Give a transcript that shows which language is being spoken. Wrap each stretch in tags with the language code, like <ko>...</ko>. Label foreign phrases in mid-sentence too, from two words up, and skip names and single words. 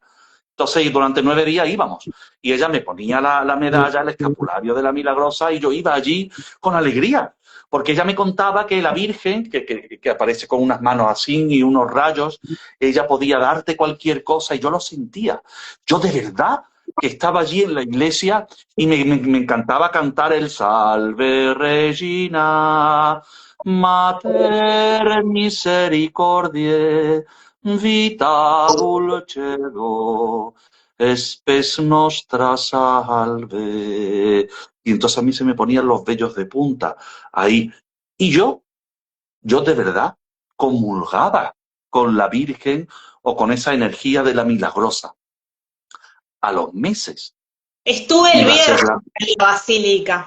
<es>Entonces, durante 9 días íbamos, y ella me ponía la medalla, el escapulario de la Milagrosa, y yo iba allí con alegría, porque ella me contaba que la Virgen, que aparece con unas manos así y unos rayos, ella podía darte cualquier cosa, y yo lo sentía. Yo de verdad que estaba allí en la iglesia y me encantaba cantar el</es> <la>Salve Regina, Mater Misericordiae, Vita dulcedo, espes nostra salve.</la> <es>Y entonces a mí se me ponían los vellos de punta ahí. Y yo de verdad comulgaba con la Virgen o con esa energía de la Milagrosa. A los meses Estuve el iba a ser viernes la... en la basílica.</es>